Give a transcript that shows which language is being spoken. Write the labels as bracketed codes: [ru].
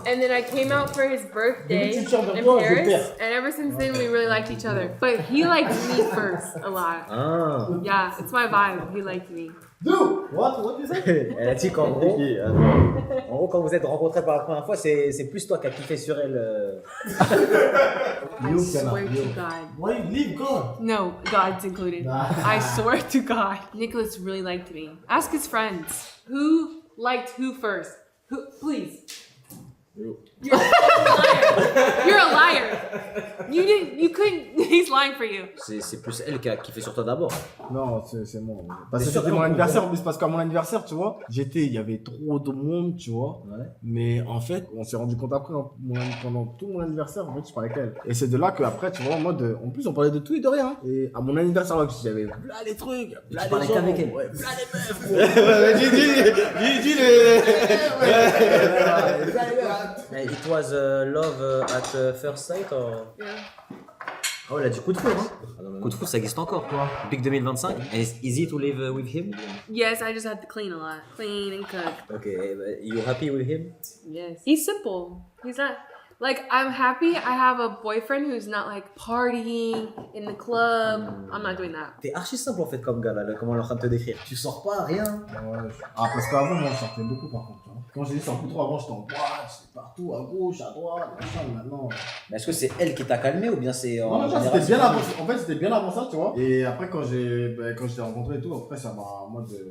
[en] And then I came out for his birthday in Paris. And ever since then, we really liked each other. But he liked me first a lot. Ah. Yeah, it's my vibe. He liked me. What is it? [fr] Elle a dit qu'en gros, quand vous êtes rencontrés pour la première fois, c'est plus toi qui as kiffé sur elle. [en] I swear to God. Why you leave God? No, God's included. I swear to God. Nicholas really liked me. Ask his friends. Who liked who first? Who, please. You're a liar. You're a liar. You couldn't. He's lying for you. [fr] C'est plus elle qui a kiffé sur toi d'abord. Non, c'est moi. Parce que c'était mon anniversaire, en plus, parce qu'à mon anniversaire, tu vois, il y avait trop de monde, tu vois. Ouais. Mais en fait, on s'est rendu compte après, pendant tout mon anniversaire, en fait, je parlais avec elle. Et c'est de là qu'après, tu vois, en mode, en plus, on parlait de tout et de rien. Et à mon anniversaire, là, j'avais plein les trucs, plein Tu parlais qu'avec elle. ouais, plein les meufs, gros. Dis les. [en] It was love at first sight or... Yeah. [fr] Oh, elle a dit coup de foudre, hein. Coup de foudre, ça existe encore, quoi. [en] Big 2025. And it's easy to live with him? Yes, I just had to clean a lot. Clean and cook. Okay, but you happy with him? Yes. He's simple. He's not. Like, I'm happy I have a boyfriend who's not like partying in the club. I'm not doing that. [fr] T'es archi simple en fait comme gars, là, comment elle est en train de te décrire. Tu sors pas, rien. Ouais. Ah, parce qu'avant, moi, je sortais beaucoup, par contre. Hein. Quand j'ai dit sors plus trop, avant, j'étais en boîte, j'étais partout, à gauche, à droite, machin, maintenant. Mais est-ce que c'est elle qui t'a calmé ou bien c'est en Non, général, c'était bien avant. En fait, c'était bien avant ça, tu vois. Et après, quand je t'ai rencontré et tout, après, ça m'a en mode.